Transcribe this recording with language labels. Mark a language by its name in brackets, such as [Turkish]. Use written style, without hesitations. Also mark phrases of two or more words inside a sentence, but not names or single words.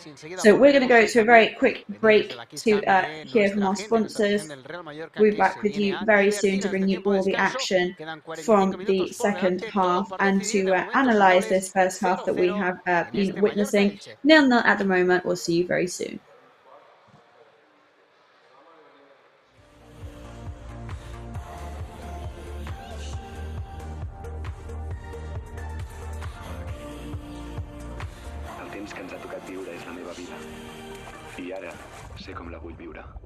[English] So we're going to go to a very quick break to hear from our sponsors. We'll be back with you very soon to bring you all the action from the second half and to analyse this first half that we have been witnessing. 0-0 at the moment. We'll see you very soon. [Catalan] El temps que ens ha tocat viure és la meva vida. I ara sé com la vull viure.